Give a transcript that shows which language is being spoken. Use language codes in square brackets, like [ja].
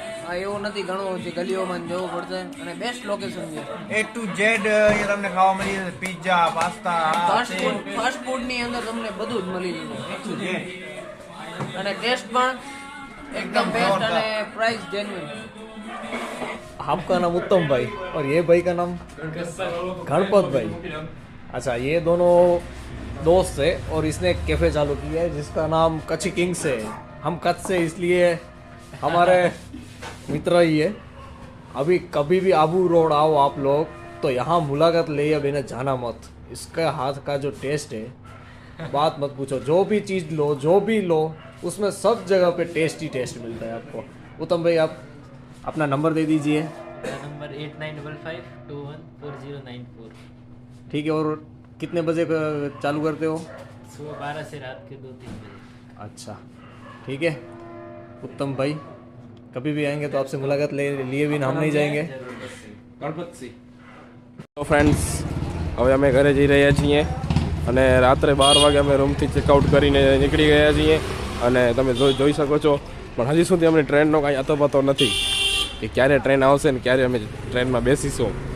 [gu] આ એવું નથી ઘણું છે, ગલીઓમાં જવું પડશે અને બેસ્ટ લોકેશન છે. A to Z ये તમને ખાવા મળી જશે. પિઝા, પાસ્તા, ફાસ્ટ ફૂડ ની અંદર તમને બધું જ મળી જશે અને ટેસ્ટ પણ एकदम बेस्ट અને प्राइस जेन्युइन. [hi] आपका नाम उत्तम भाई और ये भाई का नाम गणपत भाई. अच्छा, ये दोनों दोस्त है और इसने एक कैफे चालू किया है जिसका नाम कच्ची किंग से है. हम कच्छ से इसलिए हमारे मित्र ही है. अभी कभी भी आबू रोड आओ आप लोग तो यहाँ मुलाकात ले बिना जाना मत. इसका हाथ का जो टेस्ट है बात मत पूछो. जो भी चीज़ लो, जो भी लो, उसमें सब जगह पे टेस्ट ही टेस्ट मिलता है आपको. उत्तम भाई, आप अपना नंबर दे दीजिए. नंबर 8955214094. ठीक है. और कितने बजे चालू करते हो? सुबह 12 से रात के 2-3 बजे. अच्छा, ठीक है. उत्तम भाई कभी भी आएंगे तो आपसे मुलाकात लिए बिना हम नहीं जाएंगे. [gu] તો ફ્રેન્ડ્સ, હવે અમે ઘરે જઈ રહ્યા છીએ અને રાત્રે 12 વાગે અમે રૂમથી ચેકઆઉટ કરીને નીકળી ગયા છીએ. અને તમે જોઈ શકો છો, પણ હજી સુધી અમને ટ્રેનનો કાંઈ અતોપતો નથી કે ક્યારે ટ્રેન આવશે ને ક્યારે અમે ટ્રેનમાં બેસીશું.